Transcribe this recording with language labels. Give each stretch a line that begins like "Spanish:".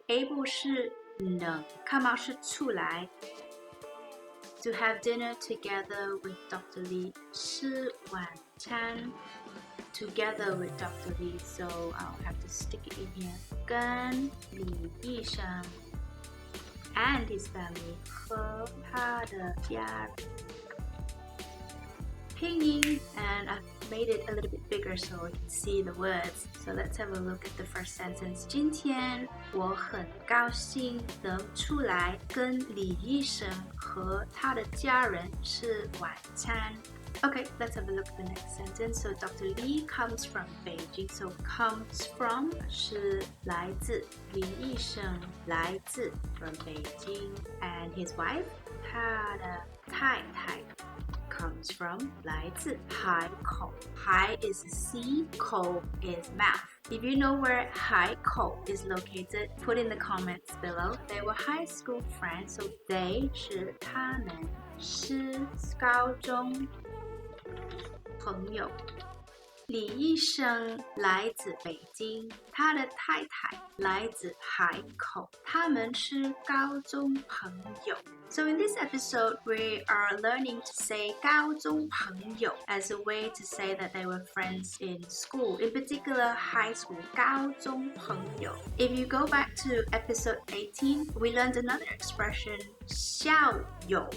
English: Able
Chinese: 是能
English: ，come out
Chinese: 是出来。
English: To have dinner together with Dr. Lee.
Chinese: 吃晚餐
English: together with Dr. Lee. So I'll have to stick it in here.
Chinese: 跟李医生
English: and his family
Chinese: 和他的家人。
English: 拼音 and I've made it a little bit bigger so we can see the words. So let's have a look at the first sentence.
Chinese: 今天我很高兴能出来跟李医生和他的家人吃晚餐。
English: Okay, let's have a look at the next sentence. So Dr. Lee comes from Beijing. So comes from
Chinese: 是来自，李医生来自
English: from Beijing. And his wife
Chinese: 他的太太
English: comes from
Chinese: 来自海口.
English: Hai is sea, kou is mouth. If you know where Haikou is located, put in the comments below. They were high school friends, so they
Chinese: 是他们是高中朋友。李医生来自北京，他的太太来自海口，他们是高中朋友。
English: So in this episode, we are learning to say
Chinese: 高中朋友
English: as a way to say that they were friends in school, in particular high school, 高中朋友. If you go back to episode 18, we learned another expression, 校友.